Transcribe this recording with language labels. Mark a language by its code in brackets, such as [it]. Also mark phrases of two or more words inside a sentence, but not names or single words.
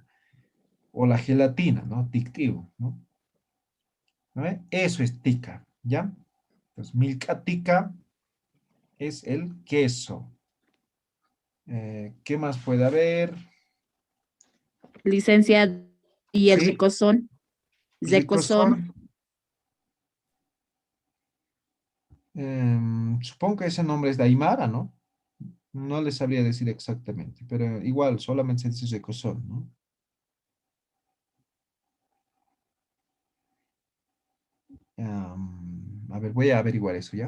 [es] O la gelatina, ¿no? Tictiu, ¿no? ¿No ve? Eso es tica, ¿ya? Entonces, [ay] milka tica [es] es el queso. ¿Qué más puede haber? Licenciado, y el Sí, ricozón. Recozón. ricozón. Supongo que ese nombre es de Aymara, ¿no? No les sabría decir exactamente, pero igual, solamente se dice ricozón, ¿no? A ver, voy a averiguar eso, ¿ya?